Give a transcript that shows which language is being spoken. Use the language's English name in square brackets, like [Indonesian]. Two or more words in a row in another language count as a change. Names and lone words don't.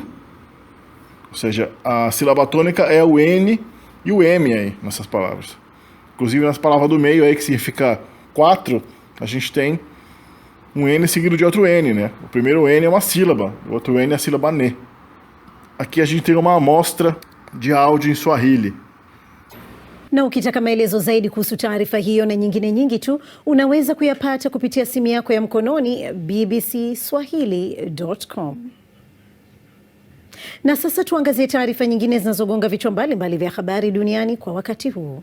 [Portuguese] Ou seja, a sílaba tônica é o N e o M aí nessas palavras. Inclusive nas palavras do meio aí, que significa 4, a gente tem um N seguido de outro N, né? O primeiro N é uma sílaba, o outro N é a sílaba ne. Aqui a gente tem uma amostra de áudio em Swahili. [Swahili] Na ukitaka maelezo zaidi kuhusu taarifa hiyo na nyingine nyingi tu, unaweza kuyapata kupitia simu yako ya mkononi bbcswahili.com. Na sasa tuangazie taarifa nyingine zinazogonga vichwa mbalimbali vya habari duniani kwa wakati huu.